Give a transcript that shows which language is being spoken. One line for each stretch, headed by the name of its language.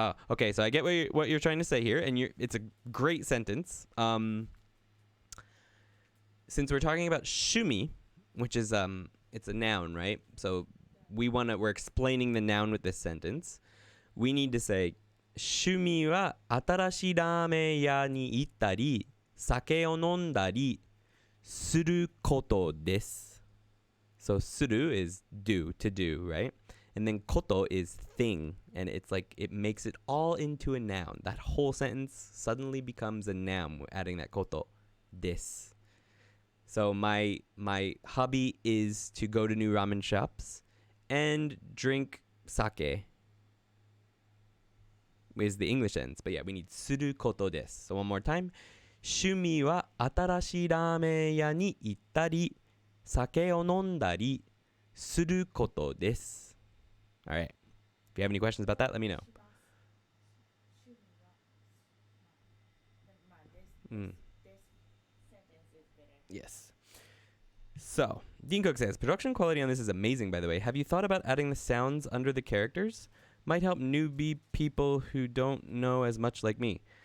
English: Okay, so I get what you're trying to say here, and it's a great sentence. Since we're talking about shumi, which is it's a noun, right? So we're explaining the noun with this sentence. We need to say
Japanese: 趣味は新しいラーメン屋に行ったり、酒を飲んだりすることです.
English: So する is do, to do, right? And then koto is thing, and it's like it makes it all into a noun. That whole sentence suddenly becomes a noun adding that koto. This. So my hobby is to go to new ramen shops and drink sake. Is the English sentence, but yeah, we need suru koto desu. So one more time.
Japanese: 趣味は新しいラーメン屋に行ったり、酒を飲んだりすることです。
English: All right. If you have any questions about that, let me know. Yes. So, Dean Cook says, production quality on this is amazing, by the way. Have you thought about adding the sounds under the characters? Might help newbie people who don't know as much like me.